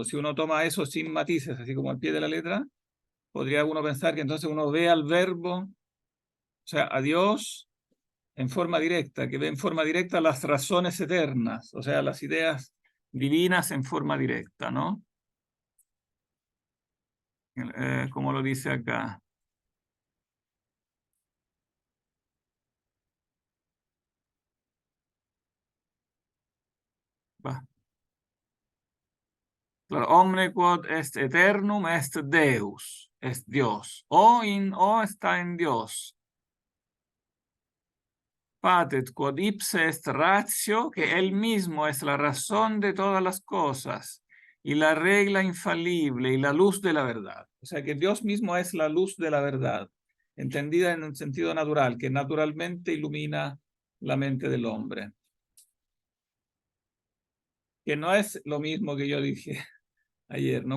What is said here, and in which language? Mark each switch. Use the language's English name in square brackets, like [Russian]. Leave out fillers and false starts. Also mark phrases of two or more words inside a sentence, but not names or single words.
[Spanish] Si uno toma eso sin matices, así como al pie de la letra, podría uno pensar que entonces uno ve al verbo, o sea, a Dios en forma directa, que ve en forma directa las razones eternas, o sea, las ideas divinas en forma directa, ¿no? Como lo dice acá. Va. Claro, [Latin] omne quod est eternum est Deus, [Spanish] es Dios. O está en Dios. [Latin] Patet quod ipse est ratio, [Spanish] que él mismo es la razón de todas las cosas y la regla infalible y la luz de la verdad. O sea que Dios mismo es la luz de la verdad, entendida en un sentido natural, que naturalmente ilumina la mente del hombre. Que no es lo mismo que yo dije ayer, ¿no?